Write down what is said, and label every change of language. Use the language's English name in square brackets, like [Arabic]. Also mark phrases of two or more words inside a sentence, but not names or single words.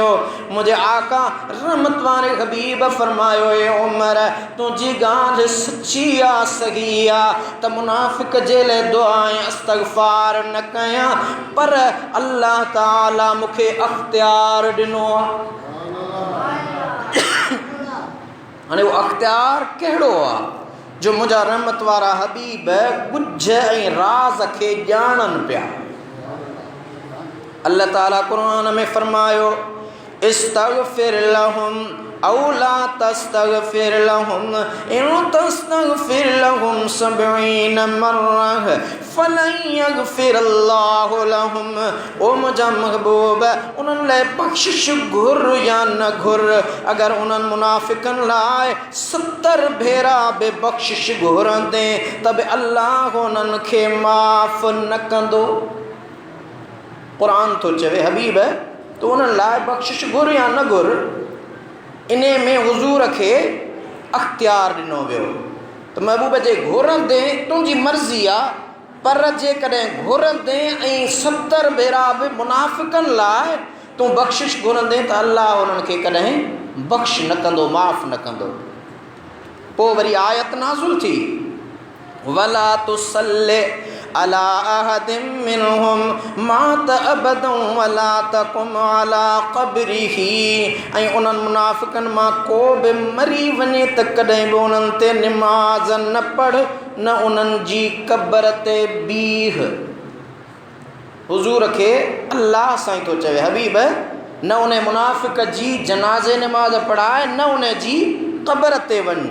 [Sindhi] मुंहिंजे आका रहमत वारे हबीब फरमायो, ए उमर, तुंहिंजी ॻाल्हि सची आहे, सही आहे त मुनाफ़िक़ जे लाइ दुआ ऐं इस्तग़फ़ार न कयां, पर अल्लाह ताला मूंखे अख़्तियार ॾिनो आहे। हाणे उहो अख़्तियार कहिड़ो आहे जो मुंहिंजा रहमत वारा हबीब गुझ ऐं राज़ खे ॼाणनि पिया। अल्लाह ताला क़ुरान में फरमायो, [Arabic] استغفر لهم أو لا تستغفر لهم إن تستغفر لهم 70 مرة فلن يغفر الله لهم. [Sindhi] ओ मुंहिंजा महबूब, उन्हनि लाइ बख़्शिश घुर या न घुर। अगरि उन्हनि मुनाफ़िक़नि लाइ 70 भेरा बि बख़्शिश घुरंदे त बि अल्लाह उन्हनि खे माफ़ न कंदो। क़ुरान थो चवे, हबीब, तो उन्हनि लाइ बख़्शिश घुर या न घुर। इन में हुज़ूर खे अख़्तियार ॾिनो वियो त महबूब जे घुरंदे तुंहिंजी मर्ज़ी आहे, पर जेकॾहिं घुरंदे ऐं 70 भेरा बि मुनाफ़िक़नि लाइ तूं बख़्शिश घुरंदे त अल्लाह उन्हनि खे कॾहिं बख़्श न कंदो, माफ़ न कंदो। पोइ वरी आयत नाज़िल थी, [Arabic] ولا تصل على أحد منهم مات أبدا ولا تقم على قبره. [Sindhi] ऐं उन्हनि मुनाफ़िक़नि मां को बि मरी वञे त कॾहिं बि उन्हनि ते निमाज़ न पढ़, न उन्हनि जी क़ब्र ते बीह। हुज़ूर खे अल्लाह साईं थो चवे, हबीब, न उन मुनाफ़िक़ जी जनाज़े निमाज़ पढ़ाए, न उन जी क़ब्र ते वञ।